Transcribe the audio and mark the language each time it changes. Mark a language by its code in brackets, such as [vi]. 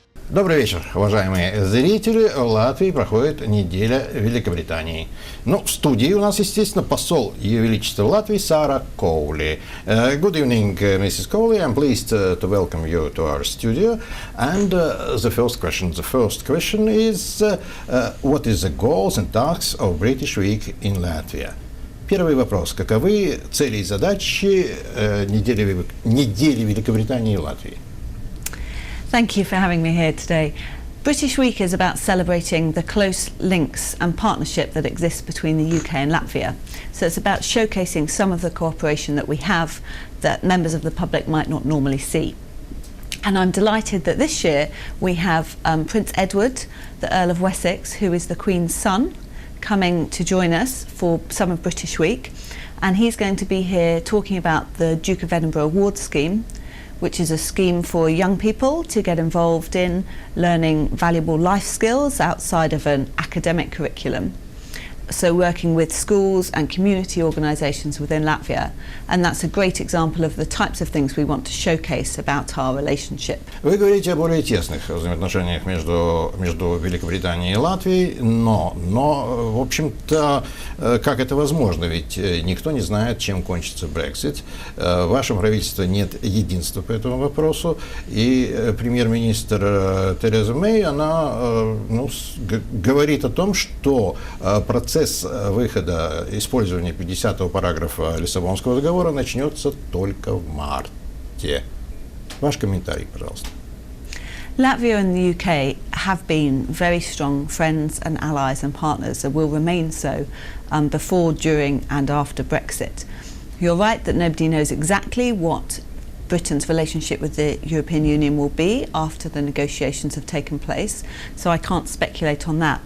[ru] Добрый вечер, уважаемые зрители. В Латвии проходит неделя Великобритании. Ну, в студии у нас, естественно, посол Ее Величества Латвии Сара Коули. [en] Good evening, Mrs. Cooley. I'm pleased to welcome you to our studio. And the first question is, what is the goals and tasks of British Week in Latvia? [ru] Первый вопрос. Каковы цели и задачи недели Великобритании и Латвии? [en] Thank you for having me here today. British Week is about celebrating the close links and partnership that exists between the UK and Latvia. So it's about showcasing some of the cooperation that we have that members of the public might not normally see. And I'm delighted that this year we have Prince Edward, the Earl of Wessex, who is the Queen's son, coming to join us for some of British Week. And he's going to be here talking about the Duke of Edinburgh Award Scheme, which is a scheme for young people to get involved in learning valuable life skills outside of an academic curriculum. So working with schools and community organisations within Latvia, and that's a great example of the types of things we want to showcase about our relationship. [ru] Вы говорите о более тесных взаимоотношениях между Великобританией и Латвией, но, в общем-то, как это возможно? Ведь никто не знает, чем кончится Brexit. В вашем правительстве нет единства по этому вопросу, и премьер-министр Тереза Мэй, она говорит о том, что процесс выхода, использования 50-го параграфа Лиссабонского договора начнется только в марте. Ваш комментарий, пожалуйста. [en] Latvia and the UK have been very strong friends and allies and partners and will remain so before, during and after Brexit. You're right that nobody knows exactly what Britain's relationship with the European Union will be after the negotiations have taken place, so I can't speculate on that.